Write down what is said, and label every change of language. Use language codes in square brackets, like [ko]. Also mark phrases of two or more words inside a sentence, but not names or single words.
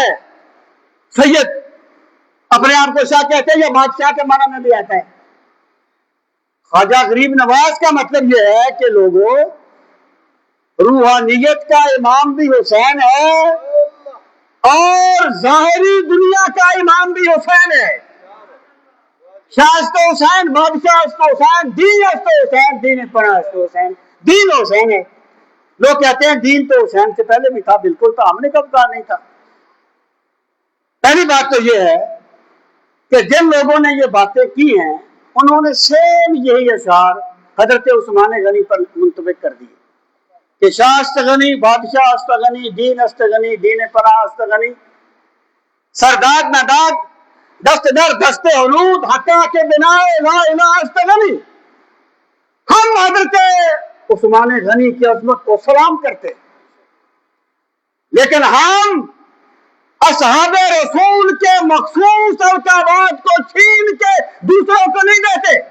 [ur] سید اپنے آپ کو شاہ کہتے ہیں یا بادشاہ کے معنی میں بھی آتا ہے۔ خواجہ غریب نواز کا مطلب یہ ہے کہ لوگوں، روحانیت کا امام بھی حسین ہے اور ظاہری دنیا کا امام بھی حسین ہے۔ [fa] شاہ است حسین بادشاہ است حسین دین است حسین دین پناہ است حسین، [ur] دین حسین ہے۔ لوگ کہتے ہیں دین تو حسین سے پہلے بھی تھا، بالکل تھا، ہم نے کب کہا نہیں تھا۔ پہلی بات تو یہ ہے کہ جن لوگوں نے یہ باتیں کی ہیں انہوں نے سیم یہی اشعار حضرت عثمان غنی پر منطبق کر دیے کہ [fa] شاہ است غنی بادشاہ است غنی دین است غنی دین پناہ است غنی، سرداد نداد دست در دست حنود حقا کے بنا لا الہ است غنی۔ [ur] ہم حضرت عثمان غنی کی عظمت کو سلام کرتے لیکن ہم اصحاب رسول کے مخصوص القابات کو چھین کے دوسروں کو نہیں دیتے۔